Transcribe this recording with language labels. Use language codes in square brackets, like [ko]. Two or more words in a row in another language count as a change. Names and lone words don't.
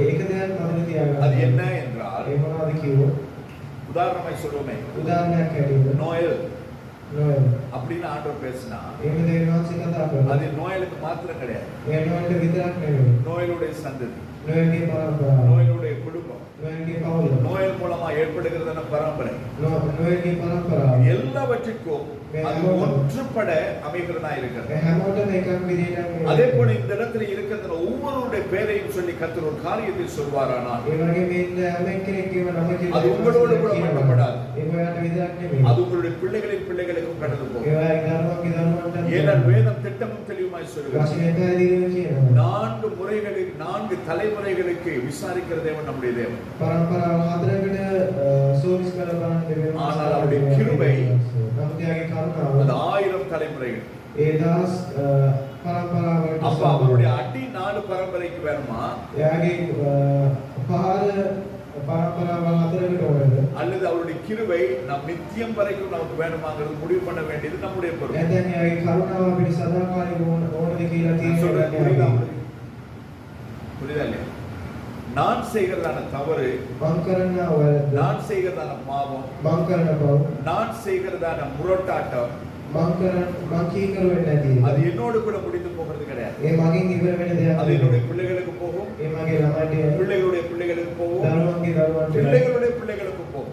[ta] அது என்ன என்றால், உதாரணமாய் சொல்லுவோமே, நோயல் அப்படின்னு ஆண்டவர் பேசினா அது நோயலுக்கு மாத்திரம் கிடையாது. நோயலுடைய சந்ததி, நோயலுடைய குடும்பம், நோயல் மூலமா ஏற்படுகிறதான பரம்பரை [si] නොයගේ පරම්පරාව [ta] எல்லாவற்றிற்கும் அது ஒன்றுபட அமைகிறதா இருக்கிறது. [si] හැමෝටම එකක් විදිහට [ta] அதே போல இந்த இடத்துல இருக்கிற ஒவ்வொருடைய பெயரையும் சொல்லி கர்த்தர் ஒரு காரியத்தை சொல்வாரானால் [si] ඒ වගේ මේ හැම කෙනෙක්ගේම නම කියලා [ta] அது உங்களோடு கூட மட்டுப்படாது. [si] ඒක ඔයාලට විතරක් නෙමෙයි. [ta] அது உங்களுடைய பிள்ளைகளின் பிள்ளைகளுக்கும் கடந்து போகும். [si] ඒවා දරුවන්ගේ දරුවන්ට [ta] ஏனென்றால் வேதம் திட்டமும் தெளிவுமாய் சொல்கிறது. [si] වචනේ පැහැදිලිව කියනවා. [ta] 4 முறைகளுக்கு 4 தலைமுறைகளுக்கு விசாரிக்கிற தேவன் நம்முடைய தேவன். [si] පරම්පරාව හතරකට සෝවිස් කරලා බලන්න දෙවියන්. [ta] ஆனால் அவருடைய கிருபை [si] නමුත්යාගේ කරුණාව [ta] அது 1000 தலைமுறைகள். [si] ඒ දහස් පරම්පරාවකට [ta] அப்ப அவருடைய அடி 4 பரம்பரைக்கு வேணுமா? [si] එයාගේ පහර பரம்பராව හතරකට ඕනද? [ta] அல்லது அவருடைய கிருபை நம் நித்தியம் வரைக்கும் நமக்கு வேணுமாங்கிறது முடிவு பண்ண வேண்டியது நம்முடைய பொறுப்பு. [si] එතන එයාගේ කරුණාව අපිට සදාකාලික ඕනද කියලා තීරණය [ta] புரியுதா இல்லையா? நான் செய்கிறதான தவறு, நான் செய்கிறதான பாவம், நான் செய்கிறதான முரட்டாட்டம், அது என்னோடு கூட முடிந்து போகிறது கிடையாது. அது என்னுடைய பிள்ளைகளுக்கு போகும், பிள்ளைகளுடைய பிள்ளைகளுக்கு போகும், பிள்ளைகளுடைய பிள்ளைகளுக்கு போகும்.